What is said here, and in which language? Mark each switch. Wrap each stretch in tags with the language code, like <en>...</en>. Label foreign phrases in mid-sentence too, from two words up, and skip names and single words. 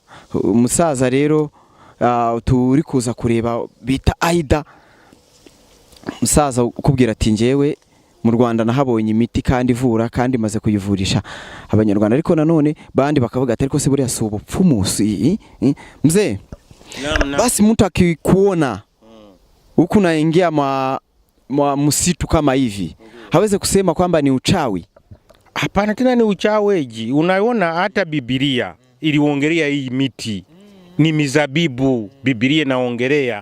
<rw>Umusaza rero turi kuza kureba bita Aida, umusaza ukubwira ati ngewe mu Rwanda nahabonye imiti kandi ivura kandi maze kuyivurisha abanyarwanda ariko nanone bandi bakavuga ati ariko se buriya si ubupfumu.</rw> <sw>Mzee, basi mtu akikuona huku naingia msitu kama hivi hawezi kusema kwamba ni uchawi? Hapana, tena ni uchaweji. Unaona hata Biblia iliongelea hii miti ni mizabibu, Biblia inaongelea.</sw>